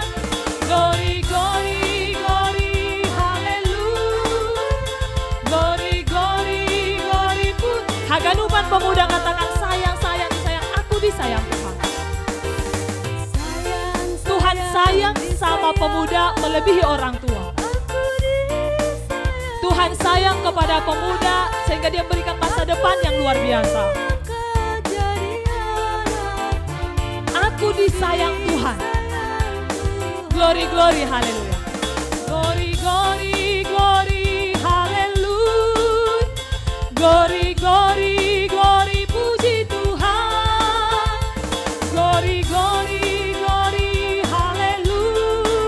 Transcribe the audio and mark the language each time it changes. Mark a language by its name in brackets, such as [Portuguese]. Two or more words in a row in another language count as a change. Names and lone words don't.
[English] Glory, glory, glory, haleluya. Glory, glory, glory, [Indonesian] puji. Haganupan pemuda katakan sayang, sayang, sayang, aku disayang Tuhan. Tuhan sayang sama pemuda melebihi orang tua. Tuhan sayang kepada pemuda sehingga dia berikan masa depan yang luar biasa. Aku disayang Tuhan. [English] Glory, glory, haleluya. Glory, glory, glory, haleluya. Glory, glory, glory, [Indonesian] puji Tuhan. [English] Glory, glory, glory, haleluya.